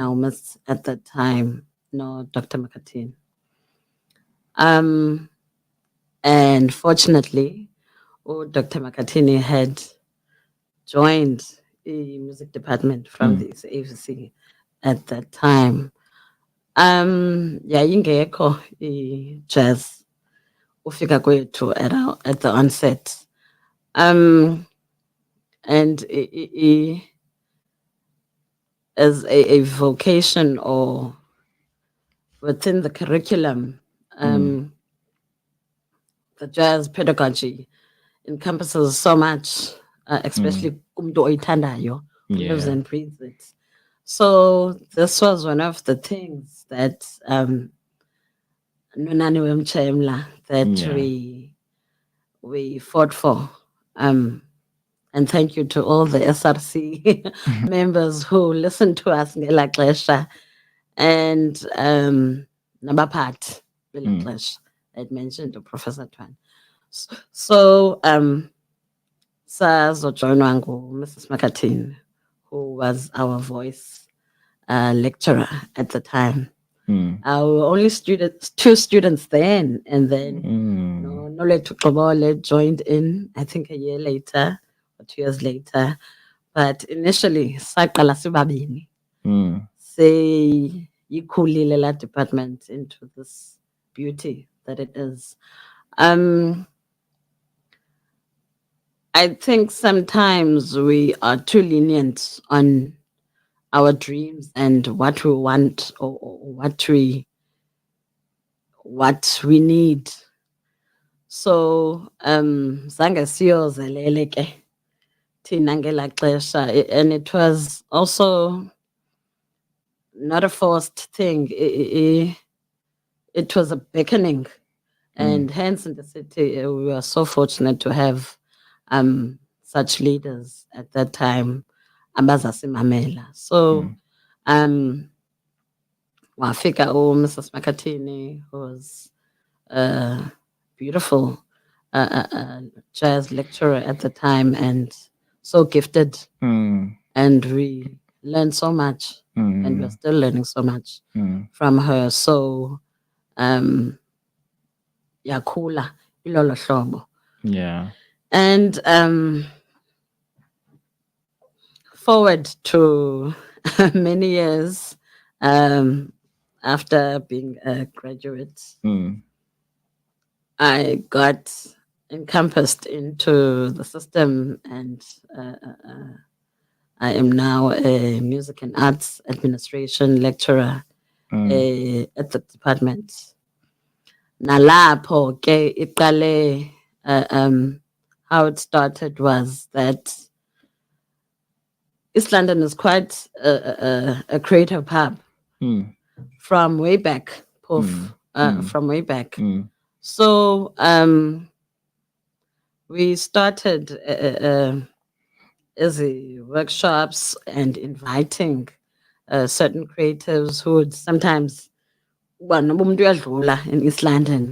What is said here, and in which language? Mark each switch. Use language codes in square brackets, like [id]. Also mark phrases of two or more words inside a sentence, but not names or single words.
[en] our midst at that time, no, Dr. Makatin. Um, and fortunately, Dr. Makatini had joined the music department from Mm. the AVC at that time. [xh] Yayingekho jazz ufika kwethu [en] at the onset. And as a vocation or within the curriculum, Mm. the jazz pedagogy encompasses so much, Mm. especially [xh] kumntu oyithandayo [en] who lives Yeah. and breathes it. So this was one of the things that Nunani Wemchemla that Yeah. we fought for. And thank you to all the SRC members who listened to us [xh] ngelaa xesha, [en] and [xh] nabaphathi belaa [en] Mm. [xh] xesha. [en] I'd mentioned to Professor Twan. [xh] So sazojoinwa Mrs. [en] Makatin, who was our voice lecturer at the time. Mm. Our only two students then, and then Mm. Nolethu Xobole joined in, I think a year later or 2 years later. But initially, [xh] saqala sibabini. [en] Mm. [xh] Yikhulile la [en] department into this beauty that it is. I think sometimes we are too lenient on our dreams and what we want, or what we need. So [xh] zange siyozelele ke thina ngelaa xesha, [en] and it was also not a forced thing. It was a beckoning, and hence in the city we were so fortunate to have such leaders at that time. [xh] abazasimamela. So wafika Mrs. [en] Makatini, who was a beautiful jazz lecturer at the time and so gifted. And we learned so much, and we're still learning so much from her. So, [xh] yakhula ilolo hlobo. [en] Yeah. And forward to many years after being a graduate, I got encompassed into the system, and I am now a music and arts administration lecturer at the department. [xh] Nalapho ke iqale [en] how it started was that East London is quite a creative hub from way back, from way back. So we started as workshops and inviting certain creatives who would sometimes in East London.